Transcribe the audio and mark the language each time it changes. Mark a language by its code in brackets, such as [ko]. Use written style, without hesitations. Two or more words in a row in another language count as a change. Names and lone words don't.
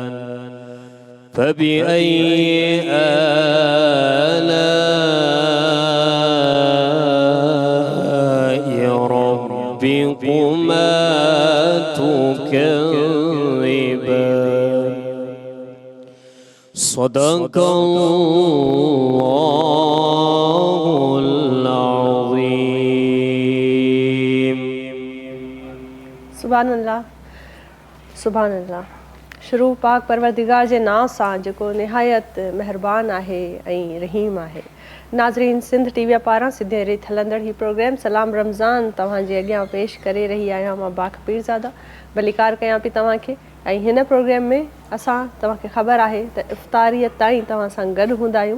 [ar] فبأي آلاء ربكما تكذبان؟ صدق الله العظيم. سبحان الله، سبحان الله. [sd] शुरू पाक परवरदिगार जे नाम सां जेको निहायत मेहरबान आहे ऐं रहीम आहे। नाज़रीन, सिंध टीवी पारां सिधे रेत हलंदड़ ही प्रोग्राम सलाम रमज़ान तव्हांजे अॻियां पेश करे रही आहियां मां बाक़ पीरज़ादा। भलीकार कयां पई तव्हांखे। ऐं हिन प्रोग्राम में असां तव्हांखे ख़बर आहे त इफ़्तारीअ ताईं तव्हां सां गॾु हूंदा आहियूं।